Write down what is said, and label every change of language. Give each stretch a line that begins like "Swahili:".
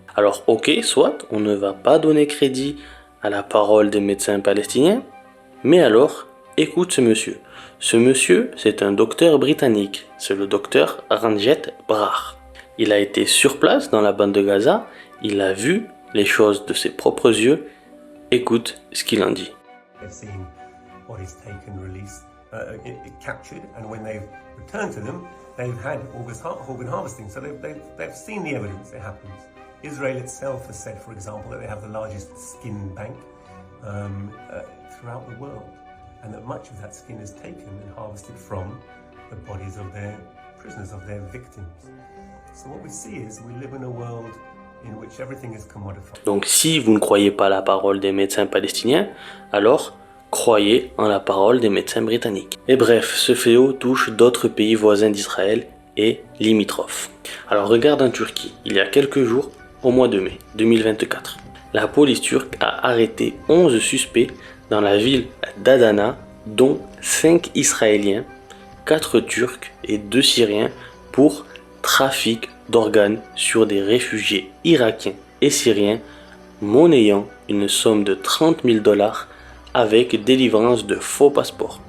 French: Alors ok, soit on ne va pas donner crédit à la parole des médecins palestiniens, mais alors, écoute ce monsieur. Ce monsieur, c'est un docteur britannique, c'est le docteur Ranjit Brar. Il a été sur place dans la bande de Gaza, il a vu les choses de ses propres yeux. Écoute ce qu'il en dit.
English: Captured, and when they've returned to them, they've had organ harvesting, so they've seen the evidence it happens. Israel itself has said, for example, that they have the largest skin bank throughout the world. and that much of that skin is taken and harvested from the bodies of their prisoners, of their victims. So what we see is we live in a world in which everything is commodified.
French: Donc si vous ne croyez pas la parole des médecins palestiniens, alors croyez en la parole des médecins britanniques. Et bref, ce fléau touche d'autres pays voisins d'Israël et limitrophes. Alors regarde en Turquie, il y a quelques jours, au mois de mai 2024, la police turque a arrêté 11 suspects dans la ville d'Adana, dont 5 Israéliens, 4 Turcs et 2 Syriens pour trafic d'organes sur des réfugiés irakiens et syriens, monnayant une somme de 30 000 $ avec délivrance de faux passeports.